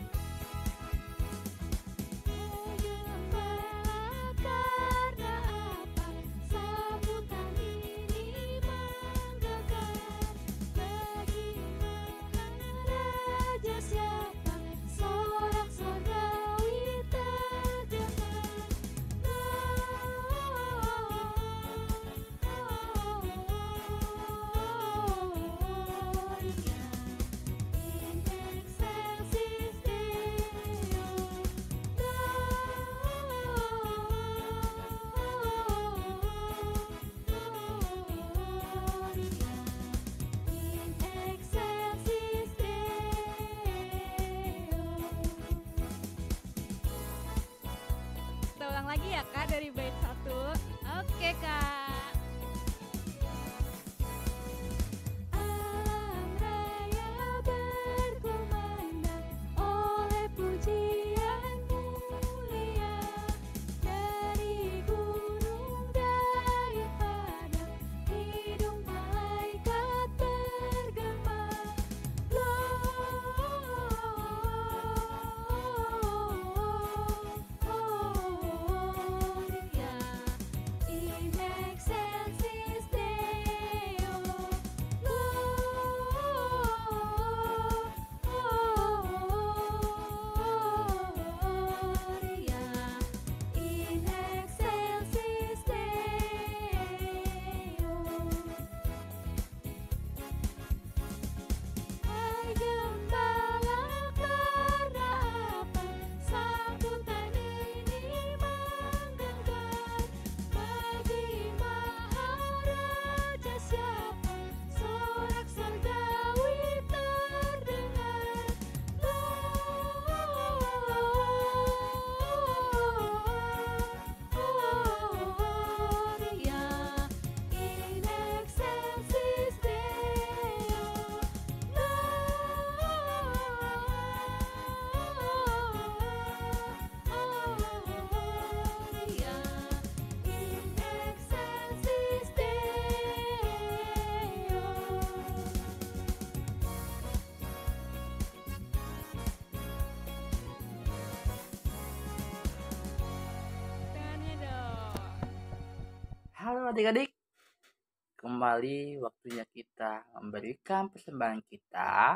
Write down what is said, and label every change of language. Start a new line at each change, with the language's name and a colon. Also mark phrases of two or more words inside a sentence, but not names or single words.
Indonesian: Karena apa sambutan ini menggelegar? Bagi Maharaja siapa sorak sorgawi terdengar?
Latin: Gloria in excelsis Deo. In excelsis Deo.
Indonesian: Kita ulang lagi ya Kak dari bait 1. Oke Kak. Alam raya berkumandang oleh pujian mulia dari gunung, dari padang, hidung malaikat bergema.
Latin: Gloria in excelsis Deo. Gloria in excelsis Deo.
Indonesian: Hai gembala, karena apa sambutan ini menggelegar? Bagi Maharaja siapa sorak sorgawi terdengar?
Latin: Gloria in excelsis Deo. Gloria in excelsis Deo.
Indonesian: Tangannya dong. Halo adik-adik, kembali waktunya kita memberikan persembahan kita.